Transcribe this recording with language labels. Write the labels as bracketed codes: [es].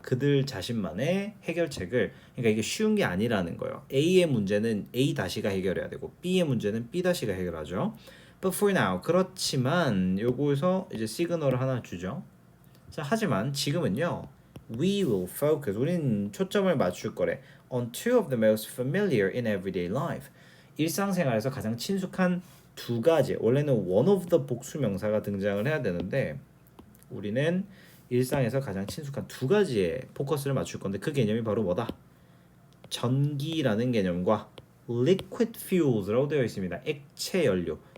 [ko] 그들 자신만의 해결책을. 그러니까 이게 쉬운 게 아니라는 거예요. A의 문제는 A-가 해결해야 되고 B의 문제는 B-가 해결하죠. [en] But for now [ko] 그렇지만 요거에서 이제 시그널을 하나 주죠. 자, 하지만 지금은요. [en] We will focus. [ko] 우리는 초점을 맞출 거래. [en] On two of the most familiar in everyday life. [ko] 일상생활에서 가장 친숙한 두 가지. 원래는 one of the 복수 명사가 등장을 해야 되는데 우리는 일상에서 가장 친숙한 두 가지에 포커스를 맞출 건데 그 개념이 바로 뭐다? 전기라는 개념과 [en] liquid fuels [ko] 라고 되어 있습니다. 액체 연료.